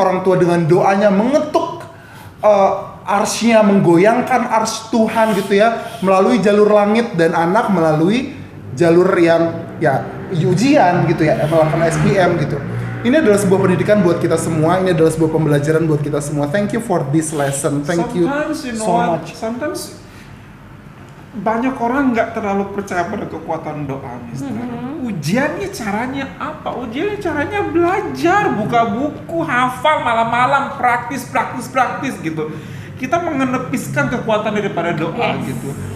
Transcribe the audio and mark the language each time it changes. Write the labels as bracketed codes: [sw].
[id] Orang tua dengan doanya mengetuk arsy-nya, menggoyangkan arsy Tuhan gitu ya, melalui jalur langit, dan anak melalui jalur yang ya ujian gitu ya, melakukan SPM gitu. Ini adalah sebuah pendidikan buat kita semua, ini adalah sebuah pembelajaran buat kita semua. [en] Thank you for this lesson, thank you so much. [id] Sometimes banyak orang nggak terlalu percaya pada kekuatan doa, Mister. Ujiannya caranya apa? Ujiannya caranya belajar, buka buku, hafal malam-malam, praktis gitu. Kita mengenepiskan kekuatan daripada doa gitu.